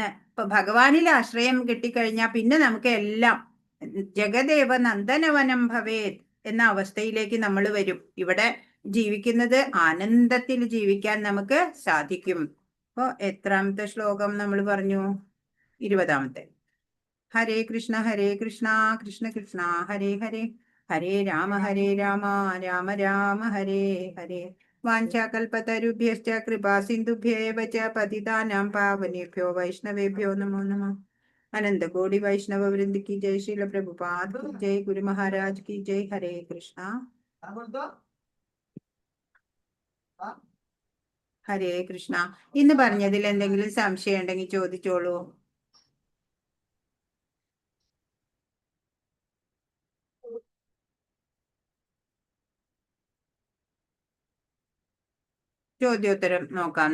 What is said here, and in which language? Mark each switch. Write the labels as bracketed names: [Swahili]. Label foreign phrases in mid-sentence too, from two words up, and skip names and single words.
[Malayalam] ഇപ്പൊ ഭഗവാനിൽ ആശ്രയം കിട്ടിക്കഴിഞ്ഞാൽ പിന്നെ നമുക്ക് എല്ലാം [Sanskrit] ജഗദേവ നന്ദനവനം ഭവേത് [Malayalam] എന്ന അവസ്ഥയിലേക്ക് നമ്മൾ വരും. ഇവിടെ ജീവിക്കുന്നത് ആനന്ദത്തിൽ ജീവിക്കാൻ നമുക്ക് സാധിക്കും. അപ്പൊ എത്രാമത്തെ ശ്ലോകം നമ്മൾ പറഞ്ഞു? [Sanskrit] 20-ാമത്തെ. ഹരേ കൃഷ്ണ കൃഷ്ണ കൃഷ്ണ ഹരേ ഹരേ, ഹരേ രാമ രാമ രാമ ഹരേ ഹരേ. വാഞ്ചാകൽപതരുഭ്യശ്ച കൃപാ സിന്ധുഭ്യേവ ച പതിതാനാം പാവനേഭ്യോ വൈഷ്ണവേഭ്യോ നമോ നമഃ. [Hindi] अनंत कोटि वैष्णव वृंद की जय, श्रील प्रभुपाद की जय, गुरु महाराज की जय. हरे कृष्णा. [Sanskrit] ഹരേ കൃഷ്ണ. [Malayalam] ഇന്ന് പറഞ്ഞതിൽ എന്തെങ്കിലും സംശയം ഉണ്ടെങ്കിൽ ചോദിച്ചോളൂ. ചോദ്യോത്തരം നോക്കാം.